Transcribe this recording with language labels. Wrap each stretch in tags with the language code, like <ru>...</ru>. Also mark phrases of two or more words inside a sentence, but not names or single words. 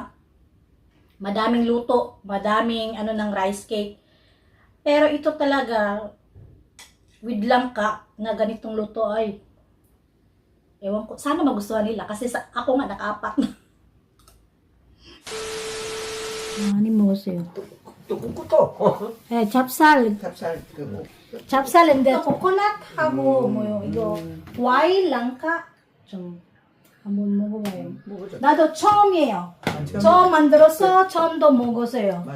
<tl>Madaming luto, madaming ng</tl> <en>rice cake.</en> <tl>Pero ito talaga, with langka, na ganitong luto ewan ko, sana magustuhan nila kasi ako nga naka-apat na. Ano mo sa'yo? 뚜꾸꾸또</tl> <ko>찹쌀. 찹쌀 그뭐 찹쌀인데 코코넛하고 뭐 이거 와인 랑카 좀 한번 먹어봐요. 먹어줘. 나도 처음이에요. 처음 만들어서 처음도 먹었어요. 맞아.</ko>